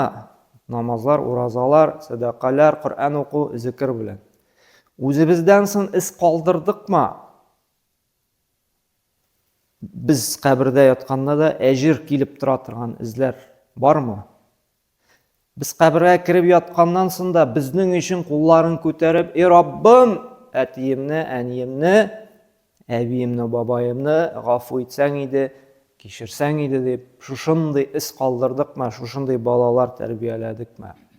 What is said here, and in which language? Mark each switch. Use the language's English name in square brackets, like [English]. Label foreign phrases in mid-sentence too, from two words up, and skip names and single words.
[Uzbek] Namozlar, urozalar, sadaqalar, Qur'on o'qu, zikr bilan. O'zimizdan so'ng iz qoldirdikmi? Biz qabrda yotganda da ajr kelib turadigan izlar bormi? [Tatar] Biz кабергә кирип ятканнан соң да безнең өчен кулларын күтәреп, "Эй Раббым, әтиемне, әниемне, әбиемне, бабаемны гафу итсәң иде, кичерсәң иде" дип, шушындый ис калдырдыкмы, шушындый балалар тәрбияләдекме?